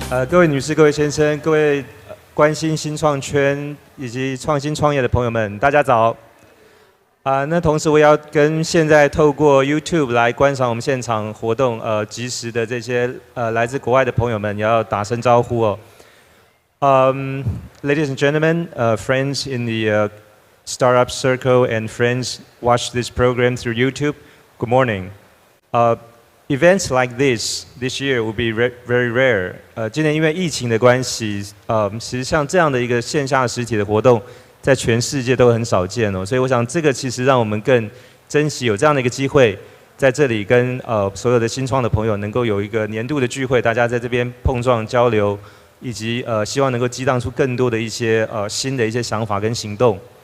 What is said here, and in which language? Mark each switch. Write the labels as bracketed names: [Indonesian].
[Chinese] 各位女士、各位先生、各位关心新创圈以及创新创业的朋友们，大家早。那同时我也要跟现在透过 YouTube 来观赏我们现场活动及时的这些来自国外的朋友们，也要打声招呼哦。 [English] Ladies and gentlemen, friends in the startup circle and friends watch this program through YouTube, good morning. Events like this year will be very rare. [Chinese] 今年因为疫情的关系，其实像这样的一个线下实体的活动，在全世界都很少见哦。所以我想这个其实让我们更珍惜有这样的一个机会，在这里跟所有的新创的朋友能够有一个年度的聚会，大家在这边碰撞交流，以及希望能够激荡出更多的一些新的一些想法跟行动。